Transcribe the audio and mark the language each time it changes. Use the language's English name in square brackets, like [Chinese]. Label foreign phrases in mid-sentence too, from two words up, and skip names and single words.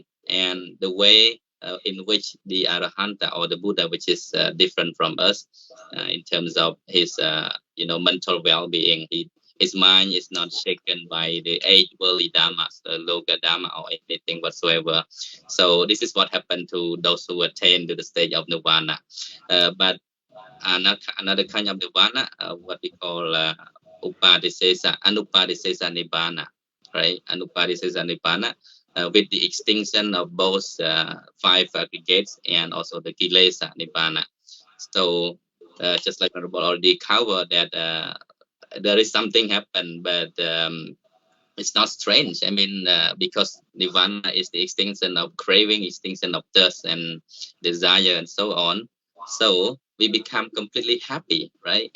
[English] And the way in which the arahanta or the Buddha, which is different from us in terms of his mental well-being, his mind is not shaken by the 8 worldly dhammas, the [Pali] loka dhamma [English] or anything whatsoever. So this is what happened to those who attain to the stage of nirvana. But another kind of nirvana, what we call [Pali] anupadisesa nibbana, [English] right? [Pali] Anupadisesa nibbana, [English] with the extinction of both 5 aggregates and also the [Pali] kilesa nibbana. [English] So just like Honorable already covered that there is something happen, but it's not strange. I mean, because nirvana is the extinction of craving, extinction of thirst and desire and so on. So we become completely happy, right?